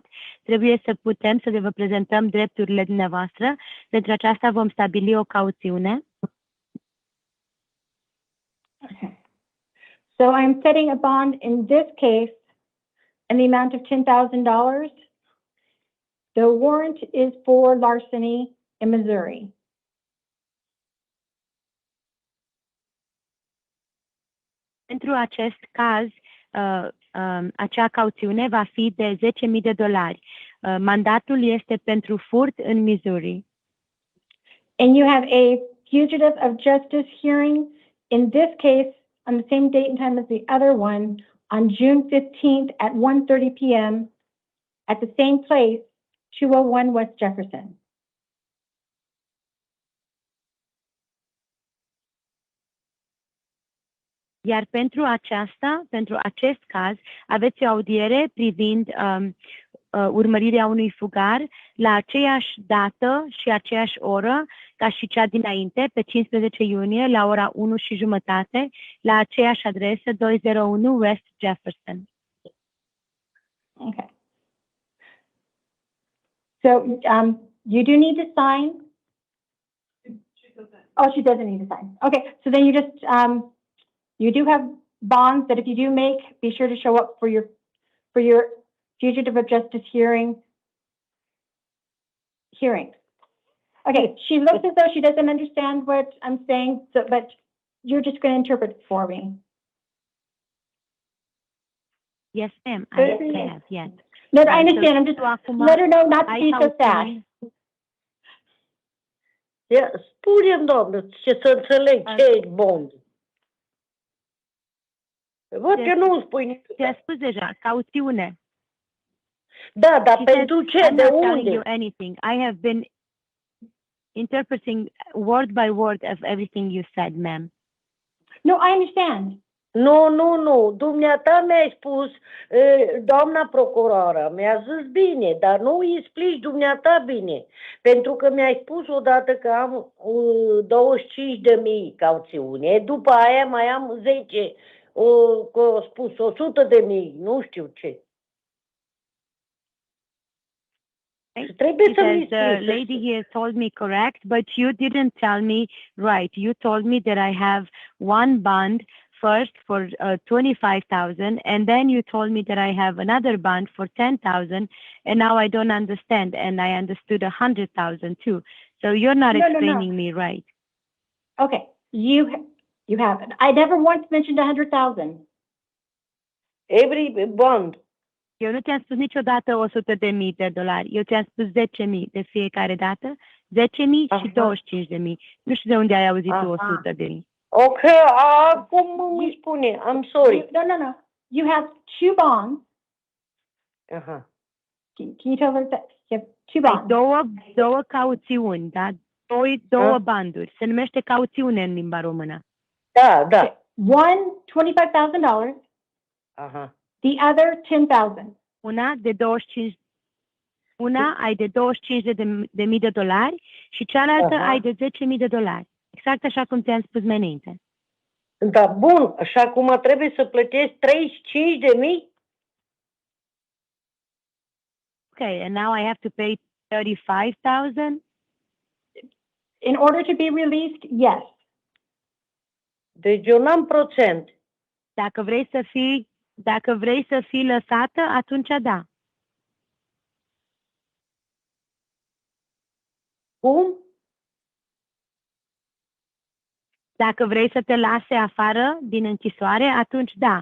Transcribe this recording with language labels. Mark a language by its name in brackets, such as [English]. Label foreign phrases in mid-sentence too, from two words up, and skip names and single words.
[Romanian] Trebuie să putem să vă prezentăm drepturile dumneavoastră. Pentru aceasta vom stabili o cauțiune. [English] Okay. So I'm setting a bond in this case in the amount of $10,000. The warrant is for larceny in Missouri. [Romanian] Pentru acest caz, acea cauțiune va fi de $10,000. Mandatul este pentru furt în Missouri. [English] And you have a fugitive of justice hearing, in this case, on the same date and time as the other one, on June 15th at 1:30 p.m. at the same place, 201 West Jefferson. [Romanian] Iar pentru acest caz, aveți o audiere privind urmărirea unui fugar la aceeași dată și aceeași oră ca și cea dinainte, pe 15 iunie, la ora 1:30, la aceeași adresă, 201 West Jefferson. [English] Okay. So you do need to sign. Oh, she doesn't need to sign. Okay, so then you just you do have bonds that if you do make, be sure to show up for your fugitive of justice hearing. Okay, she looks as though she doesn't understand what I'm saying, so, but you're just going to interpret it for me. Yes, ma'am. I have, yes. No, I understand. I'm just let her know not to be so sad. [Romanian] Spune-mi, doamnă, ce să înțeleg ce e bond. Văd că nu spui nimic. Ți-a spus deja, cauțiune. Da, dar pentru ce? De [English] I'm not telling [Romanian] unde? [English] you anything. I have been interpreting word by word of everything you said, ma'am. No, I understand. [Romanian] Nu. Dumneata mi-ai spus, doamna procuroră, mi-a zis bine, dar nu îi explici dumneata bine. Pentru că mi-ai spus odată că am 25.000 cauțiune, după aia mai am 10 că a spus 100.000, nu știu ce. Și trebuie să mi [English] The lady here told me correct, but you didn't tell me right. You told me that I have one bond first for 25,000, and then you told me that I have another bond for 10,000, and now I don't understand, and I understood 100,000 too. So you're not explaining me right. Okay, you haven't. I never once mentioned 100,000. Every bond. [Romanian] Eu nu ți-am spus niciodată 100.000 de dolari. Eu ți-am spus 10.000 de fiecare dată, 10.000 și 25.000. Nu știu de unde ai auzit tu 100.000. Ok, acum îmi spune. [English] I'm sorry. No. You have two bonds. Can you tell her that? You have two bonds. [Romanian] Două cauțiuni, da? Două banduri. Se numește cauțiune în limba română. Da. [English] Okay. One, $25,000. The other, 10,000. [Romanian] Una ai de 25.000 de dolari și cealaltă ai de 10.000 de dolari. Exact așa cum ți-am spus mai înainte. Da, bun. Și acum trebuie să plătesc 35.000? [English] Okay, and now I have to pay 35,000? In order to be released, yes. [Romanian] Deci eu n-am procent. Dacă vrei să fii lăsată, atunci da. Cum? Dacă vrei să te lase afară din închisoare, atunci da.